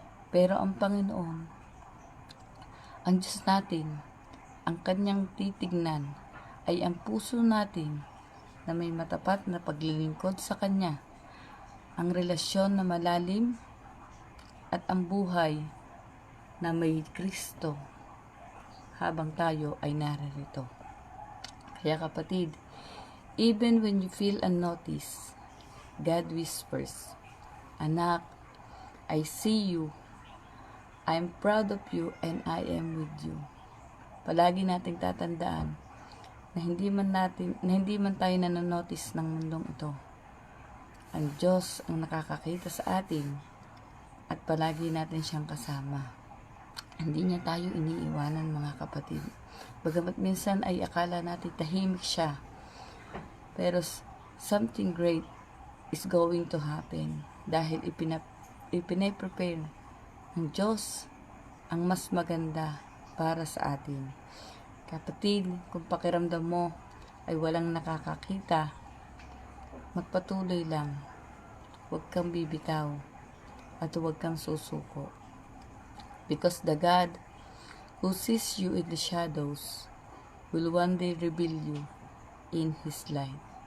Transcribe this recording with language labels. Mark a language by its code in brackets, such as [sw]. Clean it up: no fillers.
[tl] Pero ang Panginoon, ang Diyos natin, ang Kanyang titignan ay ang puso natin na may matapat na paglilingkod sa Kanya, ang relasyon na malalim, at ang buhay na may Kristo habang tayo ay naririto. Kaya, kapatid, [en] even when you feel unnoticed, God whispers, [tl] "Anak, [en] I see you. I'm proud of you and I am with you." [tl] Palagi nating tatandaan na hindi man tayo nanonotice ng mundong ito, ang Diyos ang nakakakita sa atin, at palagi natin siyang kasama. Hindi niya tayo iniiwanan, mga kapatid. Bagamat minsan ay akala natin tahimik siya, pero [en] something great is going to happen [tl] dahil ipine-prepare ng Diyos ang mas maganda para sa atin. Kapatid, kung pakiramdam mo ay walang nakakakita, magpatuloy lang. Huwag kang bibitaw at huwag kang susuko. [en] Because the God who sees you in the shadows will one day reveal you in His light.